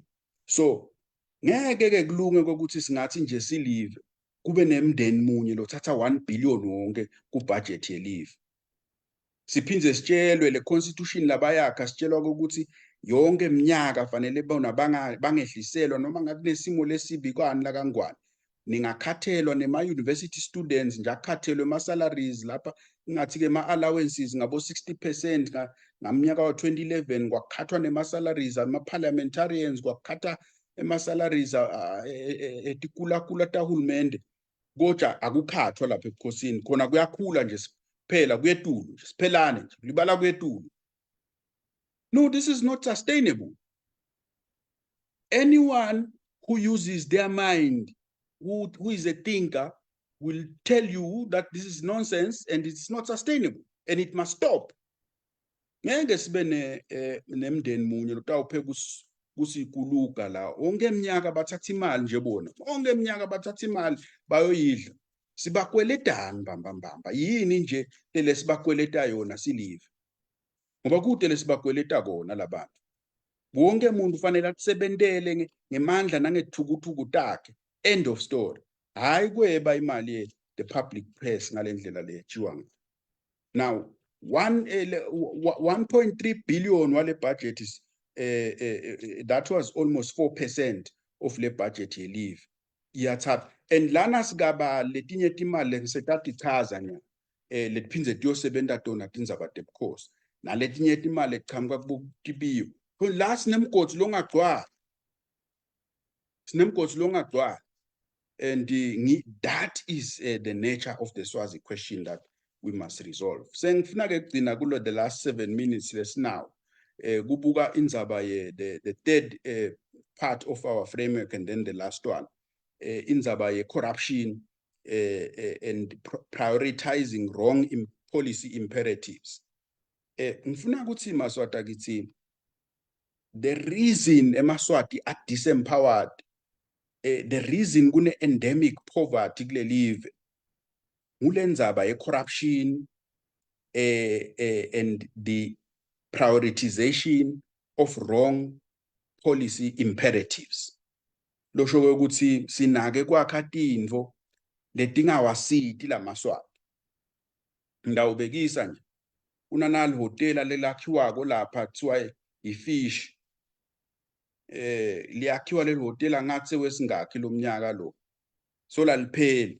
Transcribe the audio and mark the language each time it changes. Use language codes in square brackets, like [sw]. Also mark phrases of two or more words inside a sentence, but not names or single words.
[ss] So ngeke-ke kulunge kokuthi singathi nje silive kube nemndeni munye lothatha 1 billion wonke kubudget yelive. Siphindze sitshelwe le constitution labayakha sitshelwa ukuthi yonke iminyaka fanele bona bangehliselwa noma ngakunesimo lesibi kwani la kangwane. Ningakhathelwa nema-university students nje akhathelwe ama-salaries lapha, ingathi-ke ama-allowances ngabo 60% ngamnyaka wa-2011 kwakhathwa nema-salaries ama-parliamentarians kwakhatha ema-salaries etikula tahulumende, kodwa akukhathwa lapha ebukhosini, khona kuyakhula nje phela kuyetulu nje, siphelane nje libala kuyetulu. [en] No, this is not sustainable. Anyone who uses their mind, who is a thinker, will tell you that this is nonsense and it's not sustainable and it must stop. [ss] Ngeke sibe nemndeni munye lotawupheka kusikuluka la onke eminyaka bathatha imali nje bona, onke eminyaka bathatha imali bayoyidla. Sibakweletani mbamba yini nje le sibakweleta yona silive, ngoba kude lesibakweleta kona labantu. Wonke umuntu ufanele akusebentele ngemandla nangethukuthukuthu takhe, [en] end of story. [ss] Hayi kweba imali [en] the public press [ss] ngalendlela lechiwa. Now 1.3 billion wale budget [en] is that was almost 4% of [ss] le budget yelive iyathatha, and lana sigaba letinye timali ngisetathi chaza nya letiphindze tiyosebenta tona tindzaba tebukhosi naletinye timali ekuchamuka kubutibiyo. La sinemgodi longagcwali, [en] and that is the nature of the Swazi question that we must resolve. [ss] Sengifuna ke kugcina kulo [en] the last 7 minutes [ss] lesinawo kubuka indzaba [en] the third part of our framework, and then the last one [ss] indzaba [en] corruption and prioritizing wrong policy imperatives. [ss] Ngifuna ukuthi Maswati akithi [en] the reason eMaswati are disempowered, the reason kune endemic poverty [ss] kule live ngule ndzaba [en] corruption and the prioritization of wrong policy imperatives. [ss] Losho ukuthi sinake kwakha tintfo letingawasiti la Maswati. Ndawubekisa nje unanali hotela lelakhiwako lapha kuthiwa ifish, liyakhiwa leli hotela ngathi sewesingakhi lo mnyaka lo, so lalipheli.